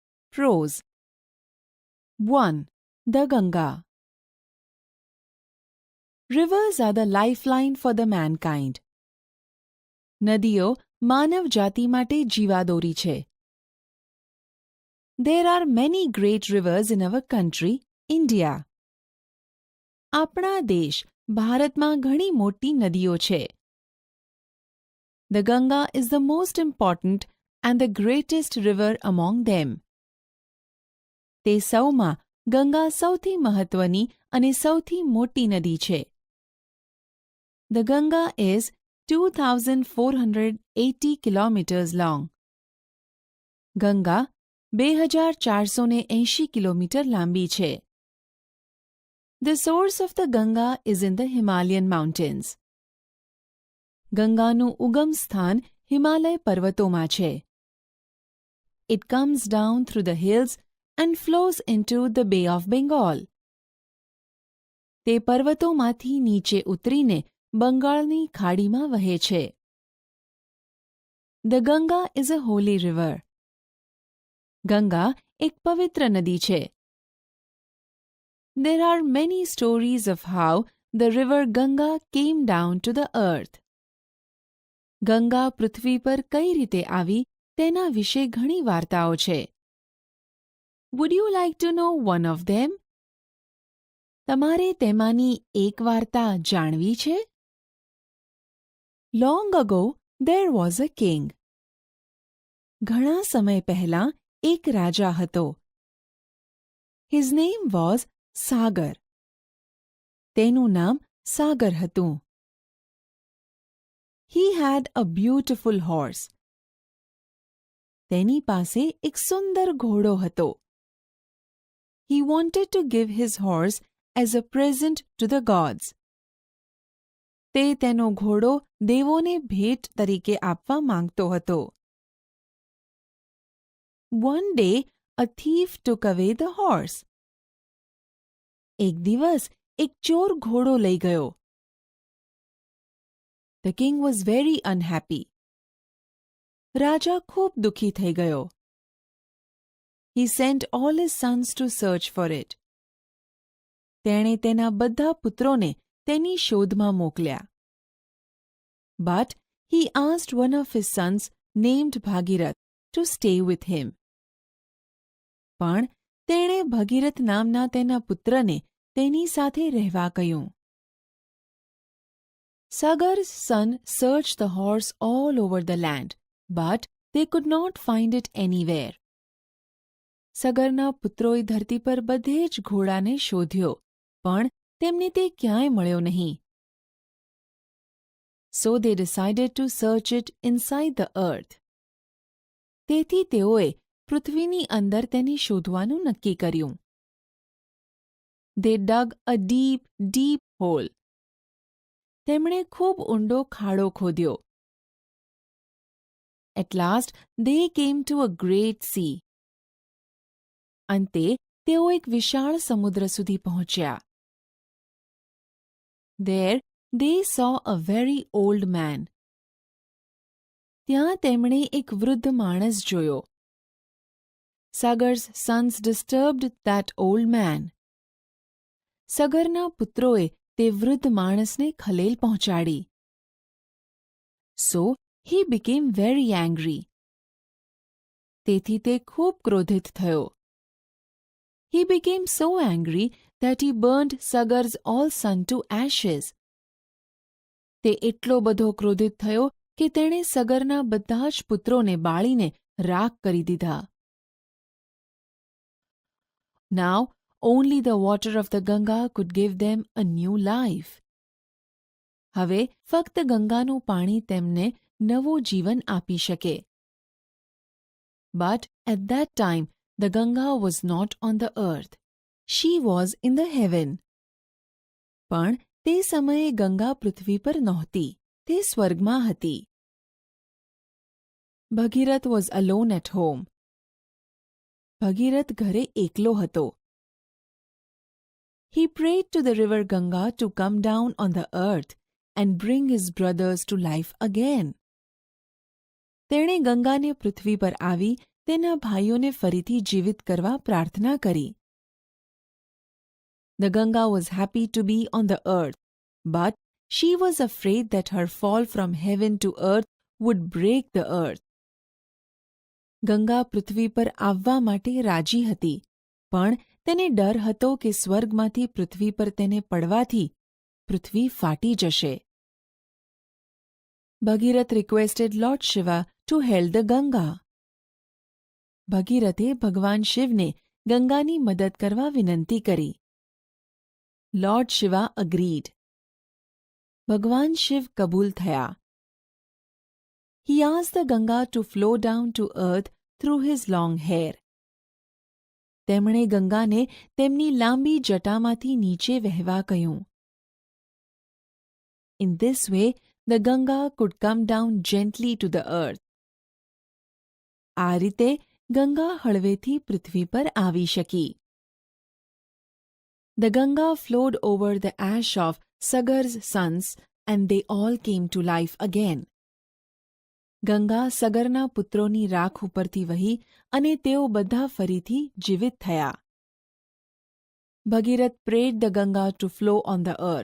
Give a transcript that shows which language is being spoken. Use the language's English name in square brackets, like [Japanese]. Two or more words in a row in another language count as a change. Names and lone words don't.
[English] Prose 1. The Ganga. Rivers are the lifeline for the mankind. [Gujarati] નદીઓ માનવ જાતિ માટે જીવાદોરી છે. [English] There are many great rivers in our country, India. [Gujarati] આપણા દેશ ભારતમાં ઘણી મોટી નદીઓ છે. [English] The Ganga is the most important and the greatest river among them. [Gujarati] તે સૌમાં ગંગા સૌથી મહત્વની અને સૌથી મોટી નદી છે. [English] The Ganga is 2,480 kilometers long. [Gujarati] ગંગા 2,480 કિલોમીટર લાંબી છે. [English] The source of the Ganga is in the Himalayan mountains. [Gujarati] ગંગાનું ઉગમ સ્થાન હિમાલય પર્વતોમાં છે. [English] It comes down through the hills and flows into the Bay of Bengal. [Gujarati] તે પર્વતોમાંથી નીચે ઉતરીને બંગાળની ખાડીમાં વહે છે. [English] The Ganga is a holy river. [Gujarati] ગંગા એક પવિત્ર નદી છે. [English] There are many stories of how the river Ganga came down to the earth. [Gujarati] ગંગા પૃથ્વી પર કઈ રીતે આવી તેના વિશે ઘણી વાર્તાઓ છે. [English] Would you like to know one of them? [Gujarati] તમારે તેમાંની એક વાર્તા જાણવી છે? [English] Long ago there was a king. [Gujarati] ઘણા સમય પહેલાં એક રાજા હતો. [English] His name was Sagar. [Gujarati] તેનું નામ સાગર હતું. [English] He had a beautiful horse. [Gujarati] તેની પાસે એક સુંદર ઘોડો હતો. [English] He wanted to give his horse as a present to the gods. [Gujarati] તે તેનો ઘોડો દેવોને ભેટ તરીકે આપવા માંગતો હતો. [English] One day a thief took away the horse. [Gujarati] એક દિવસ એક ચોર ઘોડો લઈ ગયો. [English] The king was very unhappy. [Gujarati] રાજા ખૂબ દુઃખી થઈ ગયો. [English] He sent all his sons to search for it. [Gujarati] તેણે તેના બધા પુત્રોને તેની શોધમાં મોકલ્યા. [English] But he asked one of his sons named Bhagirath to stay with him. [Gujarati] પણ તેણે ભગીરથ નામના તેના પુત્રને તેની સાથે રહેવા કહ્યું. [English] Sagar's son searched the horse all over the land, but they could not find it anywhere. [Gujarati] સગરના પુત્રોએ ધરતી પર બધે જ ઘોડાને શોધ્યો, પણ તેમને તે ક્યાંય મળ્યો નહીં. [English] So they decided to search it inside the earth. [Gujarati] તેથી તેઓએ પૃથ્વીની અંદર તેને શોધવાનું નક્કી કર્યું. [English] They dug a deep, deep hole. [Gujarati] તેમણે ખૂબ ઊંડો ખાડો ખોદ્યો. [English] At last they came to a great sea. [Gujarati] અંતે તેઓ એક વિશાળ સમુદ્ર સુધી પહોંચ્યા. [English] There they saw a very old man. [Gujarati] ત્યાં તેમણે એક વૃદ્ધ માણસ જોયો. [English] Sagar's sons disturbed that old man. [Gujarati] સગરના પુત્રોએ તે વૃદ્ધ માણસને ખલેલ પહોંચાડી. [English] So he became very angry. [Gujarati] તેથી તે ખૂબ ક્રોધિત થયો. [English] He became so angry that he burned Sagar's all son to ashes. [Gujarati] તે એટલો બધો ક્રોધિત થયો કે તેણે સગરના બધા જ પુત્રોને બાળીને રાખ કરી દીધા. [English] Now only the water of the Ganga could give them a new life. [Gujarati] હવે ફક્ત ગંગાનું પાણી તેમને નવું જીવન આપી શકે. [English] But at that time the Ganga was not on the earth. She was in the heaven. [Gujarati] પણ તે સમયે ગંગા પૃથ્વી પર નહોતી. તે સ્વર્ગમાં હતી. [English] Bhagirath was alone at home. [Gujarati] ભગીરથ ઘરે એકલો હતો. [English] He prayed to the river Ganga to come down on the earth and bring his brothers to life again. [Gujarati] તેણે ગંગાને પૃથ્વી પર આવી તેના ભાઈઓને ફરીથી જીવિત કરવા પ્રાર્થના કરી. [English] The Ganga was happy to be on the earth, but she was afraid that her fall from heaven to earth would break the earth. [Gujarati] ગંગા પૃથ્વી પર આવવા માટે રાજી હતી, પણ તેને ડર હતો કે સ્વર્ગમાંથી પૃથ્વી પર તેને પડવાથી પૃથ્વી ફાટી જશે. [English] ભગીરથ requested Lord Shiva to hail the Ganga. [Gujarati] ભગીરથે ભગવાન શિવને ગંગાની મદદ કરવા વિનંતી કરી. [English] Lord Shiva agreed. [Gujarati] ભગવાન શિવ કબૂલ થયા. [English] He asked the Ganga to flow down to earth through his long hair. [Gujarati] તેમણે ગંગાને તેમની લાંબી જટામાંથી નીચે વહેવા કહ્યું. [English] In this way, the Ganga could come down gently to the earth. [Gujarati] આ રીતે ગંગા હળવેથી પૃથ્વી પર આવી શકી. [English] The Ganga flowed over the ash of Sagar's sons and they all came to life again. [Gujarati] ગંગા સગરના પુત્રોની રાખ ઉપરથી વહી અને તેઓ બધા ફરીથી જીવિત થયા. [English] ભગીરથ prayed the Ganga to flow on the earth.